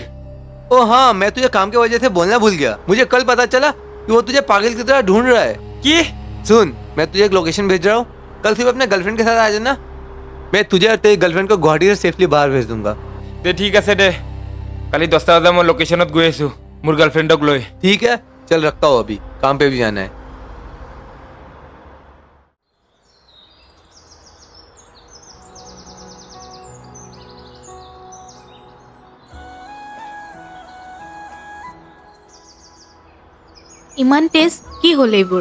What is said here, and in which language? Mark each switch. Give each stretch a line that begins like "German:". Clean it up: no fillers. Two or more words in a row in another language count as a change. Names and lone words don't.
Hindi: ओ हाँ, मैं तुझे काम की वजह से बोलना भूल गया। मुझे कल पता चला कि वो तुझे पागल की तरह ढूंढ रहा है।
Assamese: কি?
Hindi: सुन, मैं तुझे एक लोकेशन भेज रहा हूँ, कल सिर्फ अपने गर्लफ्रेंड के साथ आ जाना। मैं तुझे और तेरी गर्लफ्रेंड को गुवाहाटी से सेफली बाहर भेज दूंगा।
Assamese: দে ঠিক আছে দে, কালি 10টা বজাত মই লোকেশ্যনত গৈ আছোঁ মোৰ গাৰ্লফ্ৰেণ্ডক লৈ।
Hindi: ठीक है, चल रखता हूँ, अभी काम पे भी जाना है।
Assamese: ইমান তেজ কি হ'ল এইবোৰ?